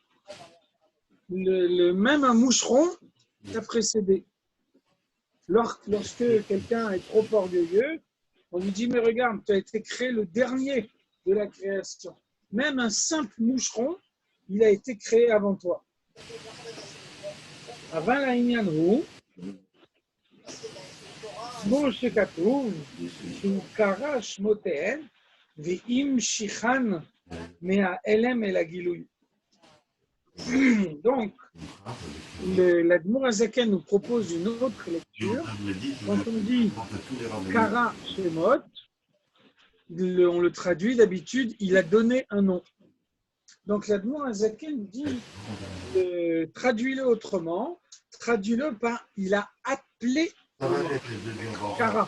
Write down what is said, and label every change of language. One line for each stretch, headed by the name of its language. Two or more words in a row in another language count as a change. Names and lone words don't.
French: Même un moucheron t'a précédé. Lorsque quelqu'un est trop orgueilleux, on lui dit mais regarde, tu as été créé le dernier de la création. Même un simple moucheron, il a été créé avant toi.
Hebrew: אבל העניין הוא, כמו שכתוב, שהוא קרא שמותיהן, והמשיכן מההלם אל הגילוי.
French: Donc, l'Admour Azaken nous propose une autre lecture. Quand on dit
Hebrew: קרא שמות,
French: on le traduit d'habitude, il a donné un nom. Donc l'Admour Azaken dit, traduis-le autrement, traduis-le par il a appelé Kara.